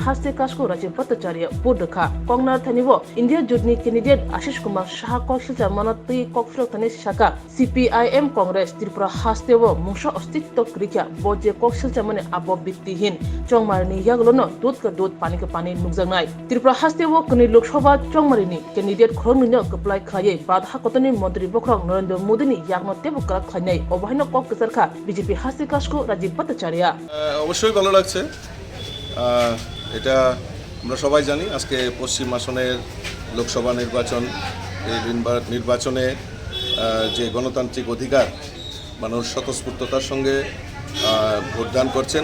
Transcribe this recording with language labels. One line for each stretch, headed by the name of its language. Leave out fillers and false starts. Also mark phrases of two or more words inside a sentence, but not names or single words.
Kok Borok: Haste Kasko Rajiv Bhattacharya Bodakha Kongnar Thanibo India Jodni candidate Ashish Kumar Shah Kokshilcha Manati Kokfro Thani Shaka CPIM Congress Tripura Hastewo Mungsha Ostitto Krikya Boje Kokshilcha Mane Abo Bittihin Chongmari ni Yaglono Dudka Dud Pani ka Pani Nugjangnai Tripura Hastewo Kuni Lok Sabha Chongmari ni candidate Khorngno Kaplai Khaye Badha Kotani মন্ত্রী বখরং নরেন্দ্র মোদিনি ইয়াগনো তেবকরা খাইনাই অবহাইন কক্সরখা বিজেপি হাসি কাশকো রাজীব ভট্টাচার্য
Bangla: অবশ্যই ভালো লাগছে। এটা আমরা সবাই জানি আজকে পশ্চিম আসনের লোকসভা নির্বাচন, এই নির্বাচনে যে গণতান্ত্রিক অধিকার মানুষ স্বতঃস্ফূর্ততার সঙ্গে ভোটদান করছেন।